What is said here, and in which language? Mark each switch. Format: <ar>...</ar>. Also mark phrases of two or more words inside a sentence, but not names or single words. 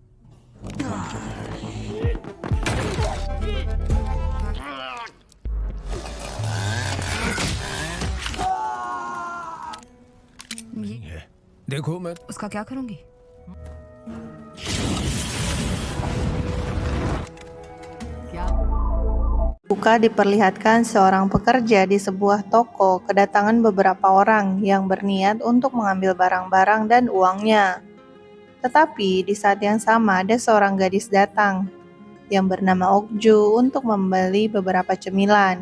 <hi>नहीं है। देखो मैं उसका क्या करूंगी? क्या?</hi> <id>Buka diperlihatkan seorang pekerja di sebuah toko kedatangan beberapa orang yang berniat untuk mengambil barang-barang dan uangnya. Tetapi di saat yang sama ada seorang gadis datang yang bernama Okju untuk membeli beberapa cemilan.</id>